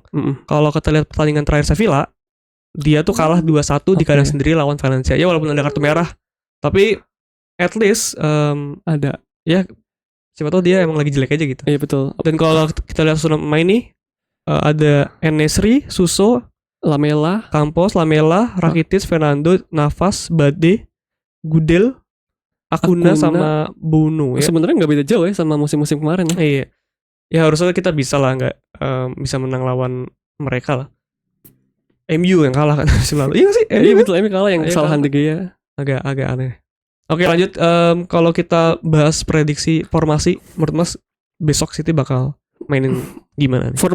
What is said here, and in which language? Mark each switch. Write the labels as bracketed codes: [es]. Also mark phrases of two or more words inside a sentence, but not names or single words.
[id] Kalau kita lihat pertandingan terakhir Sevilla, dia tuh kalah 2-1 di kandang sendiri lawan Valencia. Ya walaupun ada kartu merah, tapi [en] at least [id] Ada. ya siapa tahu dia emang lagi jelek aja gitu. Iya betul. Dan kalau kita lihat sudah main nih ada En-Nesyri, Suso, Lamela, Campos, Lamela, Rakitic, Fernando, Navas, Bade, Gudel, Acuna sama Bono ya. sebenarnya nggak beda jauh ya sama musim-musim kemarin ya. Iya. Ya harusnya kita bisa lah nggak bisa menang lawan mereka lah. MU yang kalah kan musim lalu. Iya nggak sih? Iya betul, MU kalah yang Iya, kesalahan kalah. De Gea. Agak aneh. Oke lanjut. Kalau kita bahas prediksi formasi, menurut Mas besok City bakal mainin gimana nih?